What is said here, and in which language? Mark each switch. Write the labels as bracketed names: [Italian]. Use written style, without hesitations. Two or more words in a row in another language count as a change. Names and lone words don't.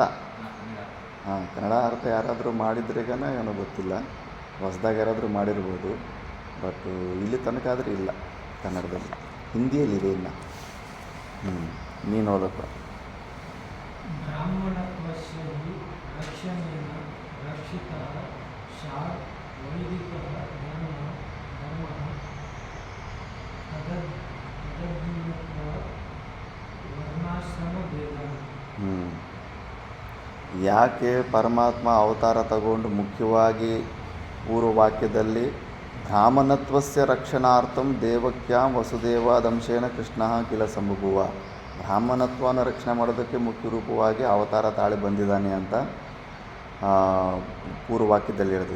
[Kannada] ಹಾಂ, ಕನ್ನಡ ಅರ್ಥ ಯಾರಾದರೂ ಮಾಡಿದ್ರೆಗನ ಏನೋ ಗೊತ್ತಿಲ್ಲ. ಹೊಸ್ದಾಗಿ ಯಾರಾದರೂ ಮಾಡಿರ್ಬೋದು. ಬಟ್ ಇಲ್ಲಿ ತನಕ ಆದರೆ ಇಲ್ಲ ಕನ್ನಡದಲ್ಲಿ. ಹಿಂದಿಯಲ್ಲಿದೆ ಇನ್ನು. ನೀನು ಓದಪ್ಪ. [Sanskrit] रक्षणेन रक्षितः स्यात् वैदिकः धर्मः तदभिन्नत्वा ವರ್ಣಾಶ್ರಮಭೇದ. [Kannada] ಯಾಕೆ ಪರಮಾತ್ಮ ಅವತಾರ ತಗೊಂಡು ಮುಖ್ಯವಾಗಿ ಪೂರ್ವವಾಕ್ಯದಲ್ಲಿ [Sanskrit] ಬ್ರಾಹ್ಮಣತ್ವಸ್ಯ ರಕ್ಷಣಾರ್ಥಂ ದೇವಕ್ಯಾಂ ವಸುದೇವಾದಂಶೇನ ಕೃಷ್ಣ ಕಿಲ ಸಂಭುವ, [Kannada] ಬ್ರಾಹ್ಮಣತ್ವನ ರಕ್ಷಣೆ ಮಾಡೋದಕ್ಕೆ ಮುಖ್ಯ ರೂಪವಾಗಿ ಅವತಾರ ತಾಳಿ ಬಂದಿದ್ದಾನೆ ಅಂತ ಪೂರ್ವವಾಕ್ಯದಲ್ಲಿ ಹೇಳಿದೆ.